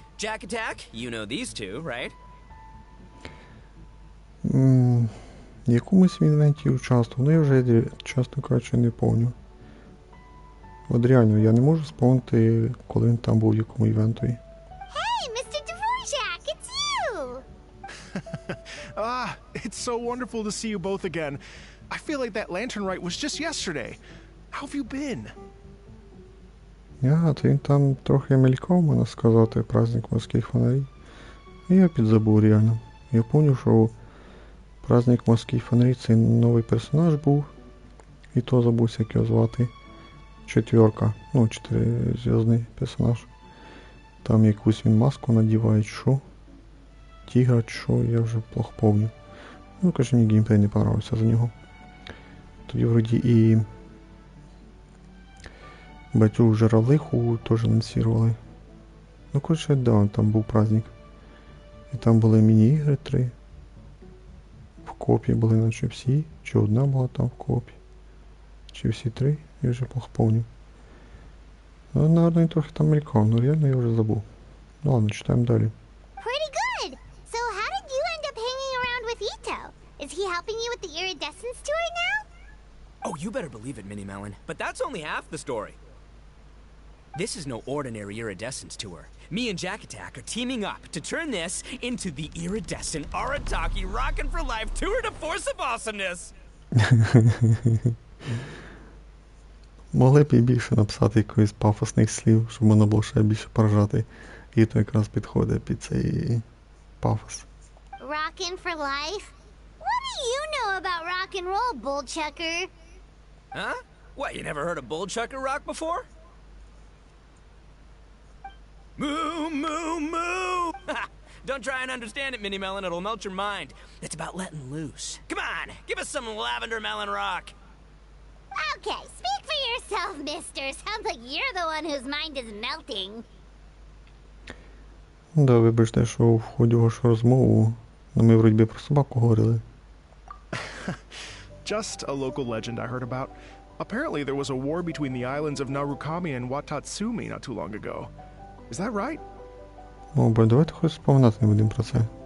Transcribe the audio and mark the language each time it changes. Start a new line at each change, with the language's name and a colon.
English: Jack Attack, you know these two, right?
Ukrainian: В якомусь івенті участвував, я вже, чесно кажучи, не пам'ятаю. От реально, я не можу спомнити, коли він там був в якому івентові.
English: Hey, Mr. Dvorak, it's you! It's so wonderful to see you both again. I feel like that lantern rite was just yesterday. How have you been?
Ukrainian: То він там трохи мелькав, можна сказати, праздник морських фонарів. І я підзабув реально. Я пам'ятаю, що праздник морських фонарів це новий персонаж був. І то забувся, як його звати. Четверка, 4-зв'язний персонаж. Там якусь він маску надіває, що? Тігра, що, я вже плохо пам'ятаю. Каже, мені геймплей не понравився за нього. Тоді вроді і батю жаралиху теж анонсували. Коротше, да, там був праздник. І там були міні-ігри 3. В копі були наче всі, чи одна була там в копі. Чи всі 3, я вже плохо пам'ятаю. Наверно, він трохи там мелькав, но реально я вже забув. Ладно, читаємо далі.
English: Pretty good. So how did you end up hanging around with Ito? Is he helping you with the iridescence tour now? Oh, you better believe it, Minnie Melon. But that's only half the story. This is no ordinary iridescence tour. Me and Jack Attack are teaming up to turn this into the iridescent Arataki Rockin' for Life Tour de Force of Awesomeness!
Ukrainian: Могли б і більше написати якихось пафосних слів, щоб можна було ще більше поражати. І то якраз підходить під цей пафос.
English: Rockin' for life? What do you know about rock and roll, bullchucker? Huh? What, you never heard a bullchucker rock before? Moo, moo, moo! Don't try and understand it, Minnie Melon. It'll melt your mind. It's about letting loose. Come on, give us some lavender melon rock. Okay, speak for yourself, mister. Sounds like you're the one whose mind is melting.
Ukrainian: Да, вибачте, що в ході вашу розмову, ми вроді про собаку говорили.
English: Just a local legend I heard about. Apparently there was a war between the islands of Narukami and Watatsumi not too long ago. Is that right?
Ukrainian: Ну, бо давайте хоч споминати не будемо про це.